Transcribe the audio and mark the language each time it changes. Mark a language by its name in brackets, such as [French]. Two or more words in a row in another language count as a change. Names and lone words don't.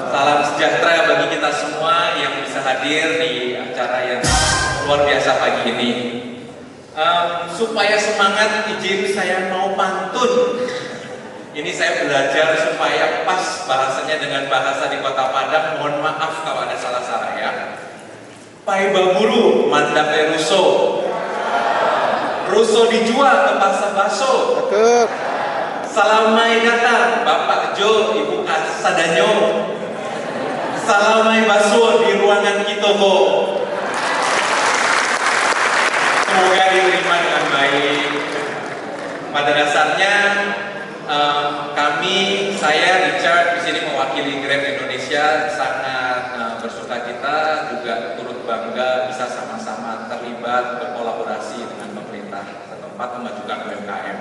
[Indonesian] Salam sejahtera bagi kita semua yang bisa hadir di acara yang luar biasa pagi ini. Supaya semangat, izin saya mau pantun. Ini saya belajar supaya pas bahasanya dengan bahasa di Kota Padang. Mohon maaf kalau ada salah-salah ya. [Minangkabau] Pai baburu mandape ruso. Ruso dijual ke pasar baso. [Indonesian] Cakep. [Minangkabau] Salamai datang Bapak Jo, Ibu Sadanyo. Salamai baso di ruangan Kitobo. [Indonesian] Semoga diterima dengan baik. Pada dasarnya saya Richard di sini mewakili Grab Indonesia, sangat bersuka cita, juga turut bangga bisa sama-sama terlibat berkolaborasi dengan pemerintah setempat memajukan UMKM.